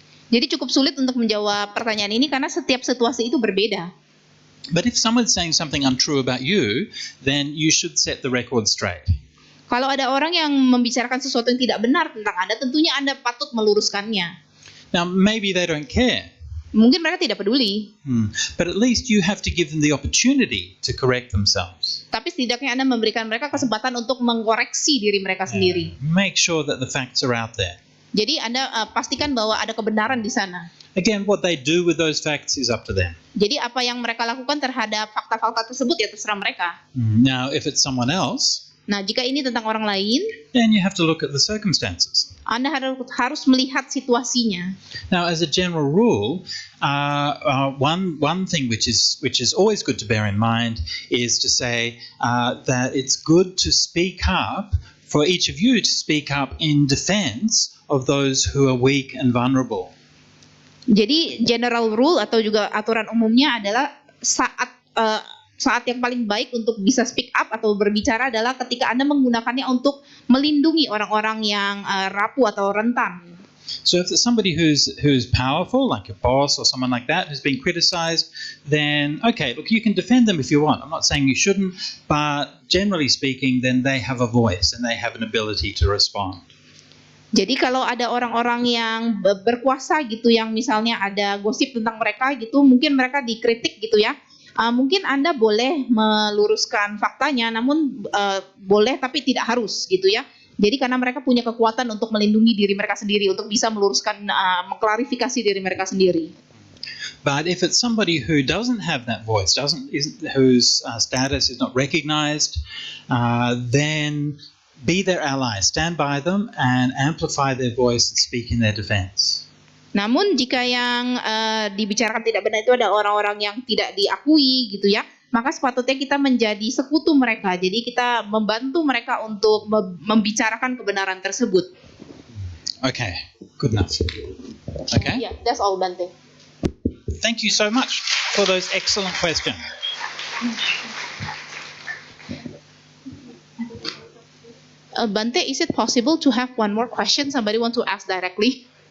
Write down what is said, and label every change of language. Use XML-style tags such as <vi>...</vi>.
<id>Jadi cukup sulit untuk menjawab pertanyaan ini karena setiap situasi itu berbeda.</id> <en>But if someone's saying something untrue about you, then you should set the record straight.</en> <id>Kalau ada orang yang membicarakan sesuatu yang tidak benar tentang Anda, tentunya Anda patut meluruskannya.</id> <en>Now, maybe they don't care.</en> <id>Mungkin mereka tidak peduli.</id> <en>But at least you have to give them the opportunity to correct themselves.</en> <id>Tapi setidaknya Anda memberikan mereka kesempatan untuk mengkoreksi diri mereka sendiri.</id> <en>Make sure that the facts are out there.</en> <id>Jadi Anda pastikan bahwa ada kebenaran di sana.</id> <en>Again, what they do with those facts is up to them.</en> <id>Jadi apa yang mereka lakukan terhadap fakta-fakta tersebut ya terserah mereka.</id> <en>Now, if it's someone else,</en> <id>Nah, jika ini tentang orang lain,</id> <en>then you have to look at the circumstances.</en> <id>Anda harus melihat situasinya.</id> <en>Now, as a general rule, one thing which is always good to bear in mind is to say that it's good to speak up, for each of you to speak up in defense of those who are weak and vulnerable.</en> <id>Jadi</id> <en>general rule</en> <id>atau juga aturan umumnya adalah saat yang paling baik untuk bisa</id> <en>speak up</en> <id>atau berbicara adalah ketika Anda menggunakannya untuk melindungi orang-orang yang rapuh atau rentan.</id> <en>So if there's somebody who's powerful, like a boss or someone like that, who's been criticized, then okay, look, you can defend them if you want. I'm not saying you shouldn't, but generally speaking, then they have a voice and they have an ability to respond.</en> <id>Jadi kalau ada orang-orang yang berkuasa gitu, yang misalnya ada gosip tentang mereka gitu, mungkin mereka dikritik gitu ya. Mungkin Anda boleh meluruskan faktanya, namun boleh tapi tidak harus gitu ya. Jadi karena mereka punya kekuatan untuk melindungi diri mereka sendiri, untuk bisa meluruskan, mengklarifikasi diri mereka sendiri.</id> <en>But if it's somebody who doesn't have that voice, whose status is not recognized, then be their ally, stand by them and amplify their voice and speak in their defense.</en> <id>Namun jika yang dibicarakan tidak benar itu ada orang-orang yang tidak diakui gitu ya, maka sepatutnya kita menjadi sekutu mereka. Jadi kita membantu mereka untuk membicarakan kebenaran tersebut.</id> <en>Okay, good enough. Okay. Yeah, that's all, Bante. Thank you so much for those excellent questions. Bante, is it possible to have one more question? Somebody want to ask directly?</en>